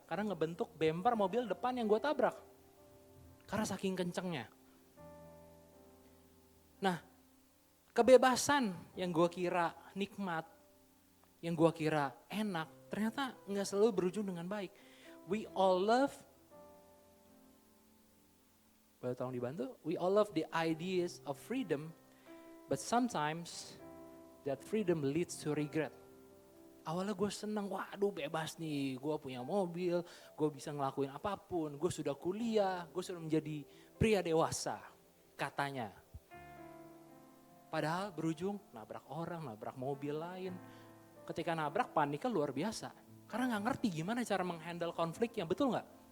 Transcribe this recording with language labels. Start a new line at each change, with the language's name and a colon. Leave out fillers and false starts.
Indonesian: Karena ngebentuk bemper mobil depan yang gue tabrak. Karena saking kencengnya. Nah, kebebasan yang gue kira nikmat, yang gue kira enak, ternyata nggak selalu berujung dengan baik.
English: We all love,
Indonesian: boleh tolong dibantu?
English: We all love the ideas of freedom, but sometimes that freedom leads to regret.
Indonesian: Awalnya gue seneng, waduh bebas nih, gue punya mobil, gue bisa ngelakuin apapun, gue sudah kuliah, gue sudah menjadi pria dewasa, katanya. Padahal berujung nabrak orang, nabrak mobil lain. Ketika nabrak paniknya luar biasa, karena gak ngerti gimana cara menghandle konfliknya, betul gak?